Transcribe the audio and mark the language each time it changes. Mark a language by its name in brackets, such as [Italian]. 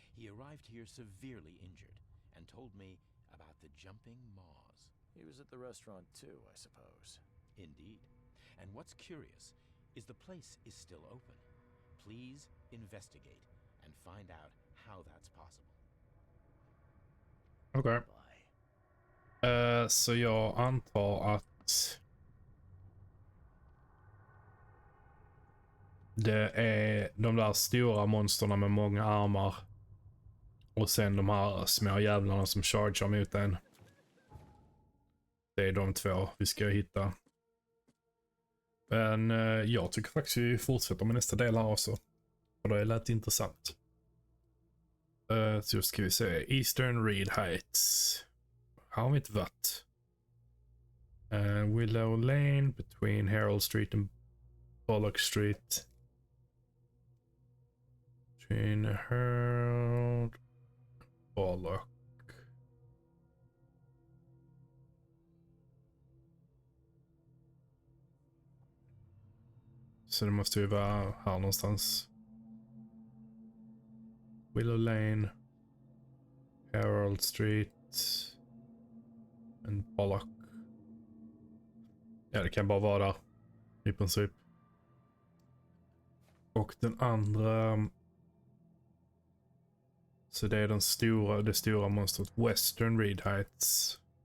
[English] He arrived here severely injured and told me about the jumping maws. He was at the restaurant too, I suppose. Indeed. And what's curious is the place is still open. Please investigate and find out how that's possible. [Swedish] Okej. [English] Bye. [Swedish] Så jag antar att det är de där stora monsterna med många armar och sen de här små jävlarna som chargear mot en. Det är de 2 vi ska hitta. Men jag tycker faktiskt vi fortsätter med nästa del här också. Och det lät intressant. Så ska vi se. Eastern Reed Heights. Här har vi inte varit. [English] Willow Lane between Herald Street and Bullock Street. Between Herald Bullock. [Swedish] Så det måste ju vara här någonstans. [English] Willow Lane, Herald Street and Bullock. [Swedish] Ja, det kan bara vara där i princip. Och den andra, så det är det stora monstret Western Reed Heights.